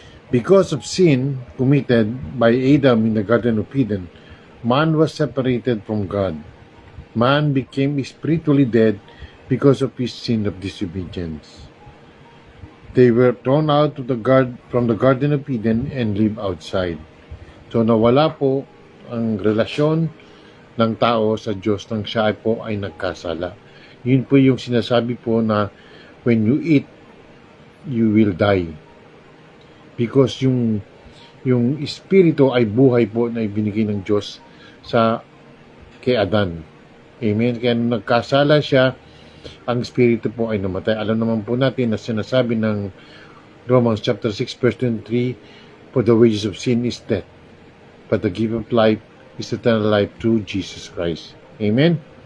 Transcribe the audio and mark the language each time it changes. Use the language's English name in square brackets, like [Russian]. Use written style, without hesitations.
[English] Because of sin committed by Adam in the Garden of Eden, man was separated from God. Man became spiritually dead because of his sin of disobedience. They were thrown out of from the Garden of Eden and live outside. [Filipino] So nawala po ang relasyon ng tao sa Diyos nang siya po ay nagkasala. Yun po yung sinasabi po na [English] when you eat, you will die. [Filipino] Because yung espiritu ay buhay po na ibinigay ng Diyos kay Adan. Amen. Kaya nung nagkasala siya, ang espiritu po ay namatay. Alam naman po natin na sinasabi ng [English] Romans chapter 6 verse 23, for the wages of sin is death, but the gift of life is eternal life through Jesus Christ. Amen.